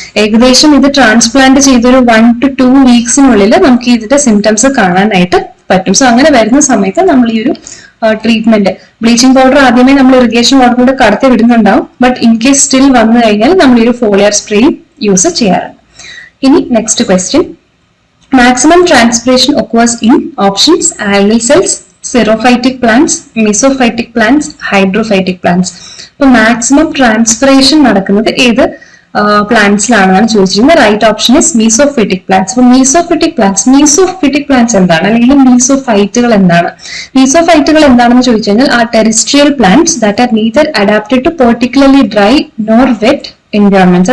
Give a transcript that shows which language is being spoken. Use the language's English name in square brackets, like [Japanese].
[Malayalam] ഏകദേശം ഇത് ട്രാൻസ്പ്ലാന്റ് ചെയ്തൊരു 1 to 2 വീക്സിനുള്ളിൽ നമുക്ക് ഇതിന്റെ സിംറ്റംസ് കാണാനായിട്ട് പറ്റും. സോ അങ്ങനെ വരുന്ന സമയത്ത് നമ്മൾ ഈ ഒരു ട്രീറ്റ്മെന്റ്, ബ്ലീച്ചിങ് പൗഡർ ആദ്യമേ നമ്മൾ ഇറിഗേഷൻ വാട്ടറിലൂടെ കടത്തി വിടുന്നുണ്ടാവും. ബട്ട് ഇൻ കേസ് സ്റ്റിൽ വന്നു കഴിഞ്ഞാൽ നമ്മൾ ഈ ഒരു ഫോളിയർ സ്പ്രേ യൂസ് ചെയ്യാറുണ്ട്. [English] ഇനി next question, maximum transpiration occurs in options: algal cells, xerophytic plants, mesophytic plants, hydrophytic plants. [Malayalam] അപ്പോൾ മാക്സിമം ട്രാൻസ്പിറേഷൻ നടക്കുന്നത് ഏത് പ്ലാന്റ്സിലാണെന്നാണ് ചോദിച്ചിരിക്കുന്നത്. Right option is മീസോഫിറ്റിക് plants. അപ്പോൾ മീസോഫിറ്റിക് പ്ലാന്റ്സ് എന്താണ്, അല്ലെങ്കിൽ മീസോഫൈറ്റുകൾ എന്താണ്? മീസോഫൈറ്റുകൾ എന്താണെന്ന് ചോദിച്ചു കഴിഞ്ഞാൽ [English] ആ terrestrial plants that are neither adapted to particularly dry nor wet environments.